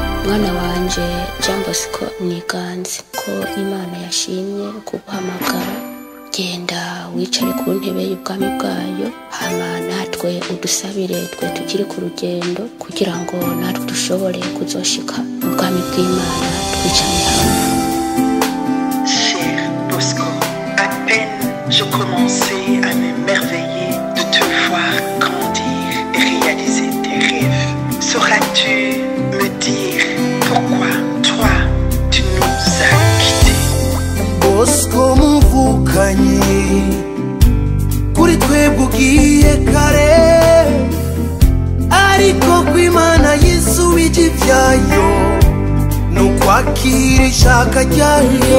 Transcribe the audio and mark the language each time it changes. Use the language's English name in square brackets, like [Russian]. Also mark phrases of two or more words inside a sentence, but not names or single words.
[Rundi] mwana wanje Jean Bosco Niganzi ko Imana yashimye kuguhamagara genda wicare ku ntebe y'ubwami bwayo hama natwe udusabire twe tukiri ku rugendo kugira ngo natwe dushobore kuzoshika mu bwami bw'Imana twicanye hamwe. [French] Cher Bosco, à peine je commençais à m'émerveiller de te voir grandir et réaliser tes rêves. Sauras-tu me dire pourquoi toi tu nous as quittés? [Rundi] Bosco muvukanye kuri twebwe ugiye kare ariko kw'Imana yisubije ivyayo nukwakira ishaka ryayo.